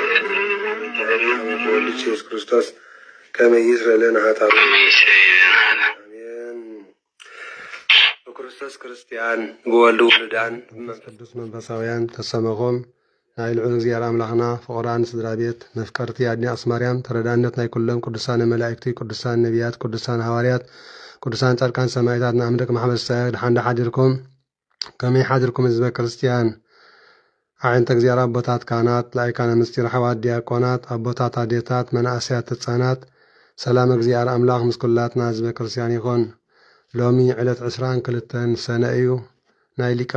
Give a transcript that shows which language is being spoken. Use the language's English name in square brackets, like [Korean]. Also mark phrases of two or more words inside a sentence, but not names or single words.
[Geez] ወልድ ኢየሱስ ክርስቶስ ከመ ይስረይ ለነ ኃጣውእ በክርስቶስ ክርስቲያን በወልድ ውሉዳን ቅዱስ መንፈሳውያን [Tigrinya] ተሰመኾም ናይ ልዑል እግዚአብሔር አምላኽና ፍቁራን ስድራ ቤት መፍቀርቲ አድኒ አክሱም ማርያም ተረዳእነት ናይ ኩሎም ቅዱሳን መላእክቲ ቅዱሳን ነቢያት ቅዱሳን ሐዋርያት ቅዱሳን ጻድቃን ሰማዕታት ንኣምደቅ ማሕበረሰብ ድሓን ሓዲርኩም ከመይ ሓዲርኩም ህዝበ ክርስቲያን ዓይነተ እግዚአብሔር አቦታት ካህናት ላይካነ ምስጢር ሓዋት ዲያቆናት አቦታት አዴታት መናእሰያት ህፃናት ሰላም እግዚአብሔር አምላኽ ምስ ኩላትና ህዝበ ክርስቲያን ይኹን። ሎሚ ዕለት 22 ሰነ እዩ። ናይ ሊቀ